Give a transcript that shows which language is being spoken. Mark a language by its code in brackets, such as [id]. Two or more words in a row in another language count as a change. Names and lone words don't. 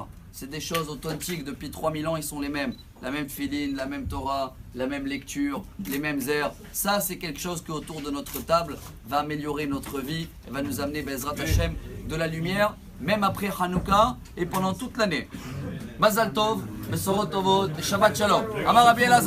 [fr] C'est des choses authentiques, depuis 3000 ans ils sont les mêmes. La même filine, la même Torah, la même lecture, les mêmes airs. Ça c'est quelque chose qui autour de notre table va améliorer notre vie et va nous amener [he] בעזרת השם [fr] de la lumière, même après Hanouka et pendant toute l'année. [he] מזל טוב, בשורות טובות, שבת שלום. Amar Rabbi Elazar.